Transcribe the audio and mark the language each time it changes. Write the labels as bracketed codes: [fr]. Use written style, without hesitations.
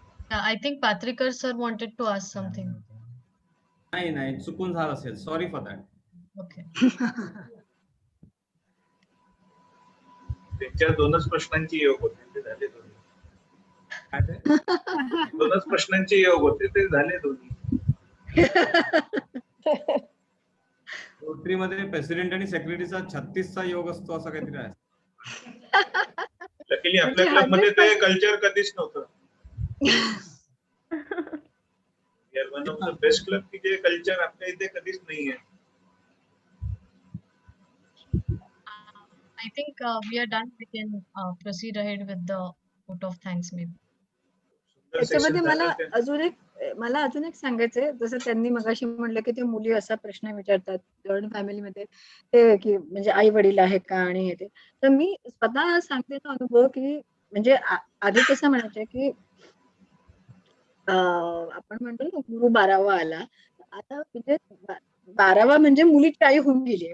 [en] I think Patrikar sir wanted to ask something. [mr] नाही चुकून झालं असेल, सॉरी फॉर दॅट. [en] Okay. [mr] त्यांच्या दोनच प्रश्नांची योग होते, ते झाले दोन्ही. दोनच प्रश्नांचे योग होते, ते झाले दोन्ही. रोटरीमध्ये प्रेसिडेंट आणि सेक्रेटरीचा 36चा योग असतो असं काहीतरी आहे. लकीली आपल्या क्लब मध्ये ते कल्चर कधीच नव्हतं. One of the best club की जे कल्चर आपल्या इथे कधीच नाहीये. [en] I think we are done. We can proceed ahead with the vote of thanks maybe. [mr] त्याच्यामध्ये मला अजून एक सांगायचंय, जसं त्यांनी मगाशी म्हणलं की ते मुली असा प्रश्न विचारतात जॉईंट फॅमिलीमध्ये, ते की म्हणजे आई वडील आहे का आणि हे ते. तर मी स्वतः सांगते तो अनुभव की म्हणजे आधी कसं म्हणायचं की आपण म्हणतो ना गुरु 12वा आला, आता म्हणजे 12वा म्हणजे मुलीची आई होऊन गेली.